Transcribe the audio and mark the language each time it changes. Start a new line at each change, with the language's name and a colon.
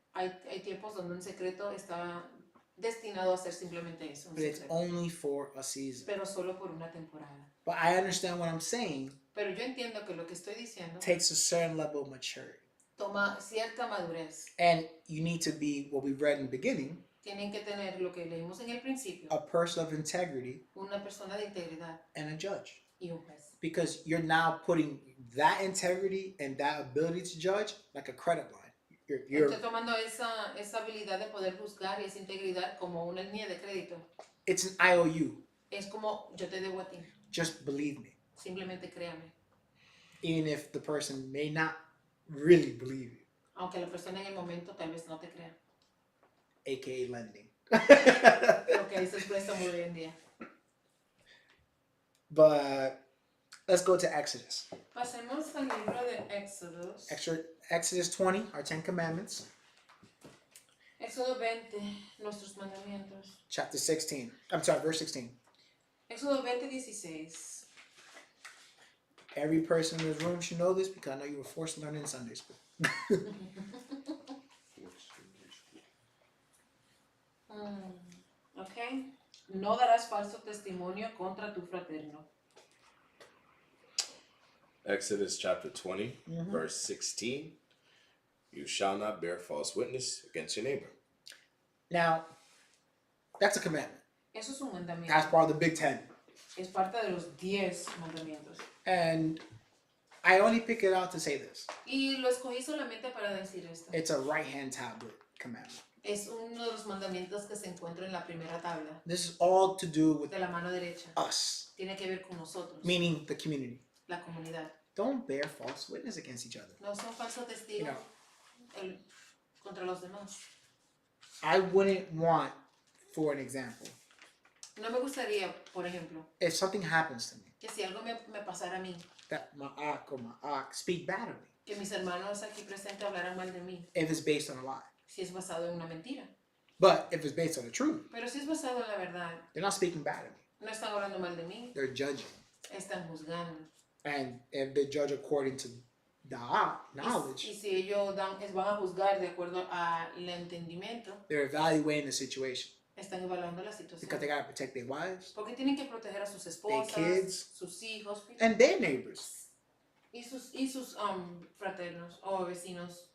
Spanish: Hay tiempos donde un secreto está destinado a ser simplemente eso, un
English: But it's
Spanish: secreto.
English: only for a season.
Spanish: Pero solo por una temporada.
English: But I understand what I'm saying
Spanish: Pero yo entiendo que lo que estoy diciendo
English: takes a certain level of maturity.
Spanish: toma cierta madurez.
English: And you need to be, what we read in the beginning,
Spanish: Tienen que tener lo que leímos en el principio,
English: a person of integrity
Spanish: una persona de integridad
English: and a judge.
Spanish: y un juez.
English: Because you're now putting that integrity and that ability to judge like a credit line. You're
Spanish: Estoy tomando esa habilidad de poder juzgar y esa integridad como una línea de crédito.
English: it's an IOU.
Spanish: Es como yo te debo a ti.
English: Just believe me.
Spanish: Simplemente créame.
English: Even if the person may not really believe you.
Spanish: Aunque la persona en el momento tal vez no te crea.
English: AKA lending.
Spanish: Lo que es el préstamo de hoy en día.
English: But let's go to Exodus.
Spanish: Pasemos al libro de Éxodos.
English: Exodus 20, our 10 Commandments.
Spanish: Éxodo 20, nuestros mandamientos.
English: Chapter 16. I'm sorry, verse 16.
Spanish: Éxodo 20, 16.
English: Every person in this room should know this because I know you were forced to learn it in Sunday school.
Spanish: Ok. No darás falso testimonio contra tu fraterno.
English: Exodus chapter 20, verse 16. You shall not bear false witness against your neighbor. Now, that's a commandment.
Spanish: Eso es un mandamiento.
English: That's part of the Big Ten.
Spanish: Es parte de los 10 mandamientos.
English: And I only pick it out to say this.
Spanish: Y lo escogí solamente para decir esto.
English: It's a right-hand tablet commandment.
Spanish: Es uno de los mandamientos que se encuentra en la primera tabla.
English: This is all to do with
Spanish: De la mano derecha.
English: us,
Spanish: Tiene que ver con nosotros.
English: meaning the community.
Spanish: La comunidad.
English: Don't bear false witness against each other.
Spanish: No son falsos testigos contra los demás.
English: I wouldn't want, for an example,
Spanish: No me gustaría, por ejemplo,
English: if something happens to me,
Spanish: que si algo me pasara a mí,
English: that my aunt or my aunt speak bad of me,
Spanish: que mis hermanos aquí presentes hablaran mal de mí,
English: if it's based on a lie.
Spanish: si es basado en una mentira.
English: But if it's based on the truth,
Spanish: Pero si es basado en la verdad,
English: they're not speaking bad of me.
Spanish: no están hablando mal de mí,
English: They're judging.
Spanish: están juzgando.
English: And if they judge according to the knowledge,
Spanish: Y si ellos van a juzgar de acuerdo al entendimiento,
English: they're evaluating the situation
Spanish: están evaluando la
English: because
Spanish: situación.
English: they got to protect their wives
Spanish: Porque tienen que proteger a sus esposas,
English: kids,
Spanish: sus hijos
English: and their neighbors.
Spanish: y sus fraternos o vecinos.